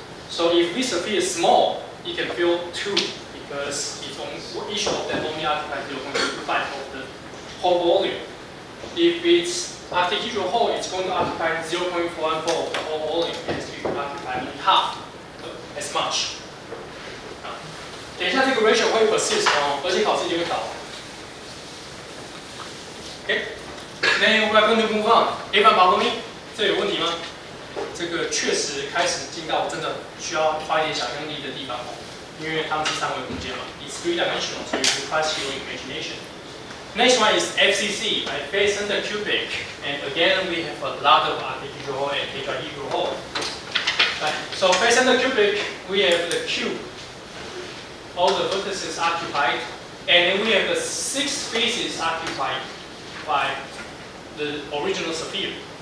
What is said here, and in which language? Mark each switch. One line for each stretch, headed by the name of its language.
English: So if this sphere is small, it can fill 2 because it's only, each of them only occupies 0.25 of the whole volume. If it's octahedral hole, it's going to occupy 0.414 of the whole volume, and you occupy only half as much.
Chinese: 等一下这个 ratio 会 persist 哦，而且考试就会考。
English: Okay, then we're going to move on. Everyone follow me?
Chinese: 这有问题吗？这个确实开始进到真的需要花一点想象力的地方哦，因为它们是三维空间嘛。
English: It's three-dimensional, so it requires your imagination. Next one is FCC, right? Face-centered cubic, and again we have a lot of octahedral hole and tetrahedral hole. Right. So face-centered cubic, we have the cube. All the vertices occupied, and then we have the 6 faces occupied by the original sphere.